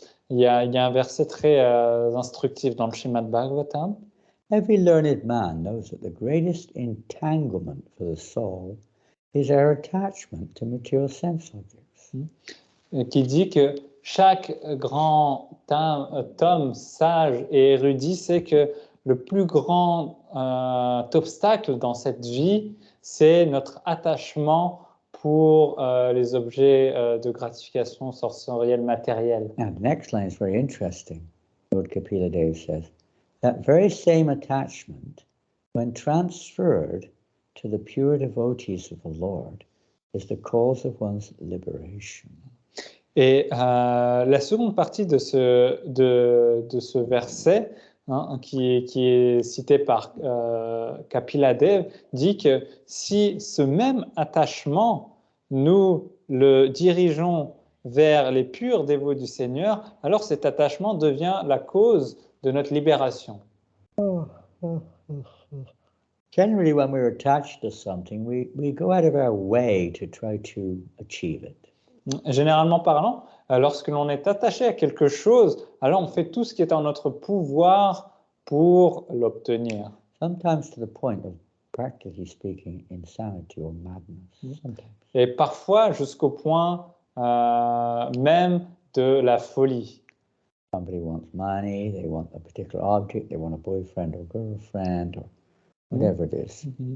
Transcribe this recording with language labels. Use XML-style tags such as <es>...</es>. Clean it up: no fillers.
<fr>Il y a un verset très instructif dans le Srimad Bhagavatam.</fr> <en>Every learned man knows that the greatest entanglement for the soul is our attachment to material sense objects.</en> <fr>Qui dit que chaque grand homme sage et érudit sait que le plus grand obstacle dans cette vie, c'est notre attachement pour les objets de gratification sensorielle matérielle.</fr> <en>Now, the next line is very interesting. Lord Kapila Dev says, that very same attachment, when transferred to the pure devotees of the Lord, is the cause of one's liberation.</en> <fr>Et la seconde partie de ce verset, qui est cité par Kapila Dev, dit que si ce même attachement, nous le dirigeons vers les purs dévots du Seigneur, alors cet attachement devient la cause de notre libération.</fr> <en>Generally, when we're attached to something, we go out of our way to try to achieve it.</en> <fr>Généralement parlant, lorsque l'on est attaché à quelque chose, alors on fait tout ce qui est en notre pouvoir pour l'obtenir.</fr> <en>Sometimes to the point of, practically speaking, insanity or madness. Sometimes.</en> <fr>Et parfois jusqu'au point même de la folie.</fr> <en>Somebody wants money, they want a particular object, they want a boyfriend or girlfriend or whatever it is.</en>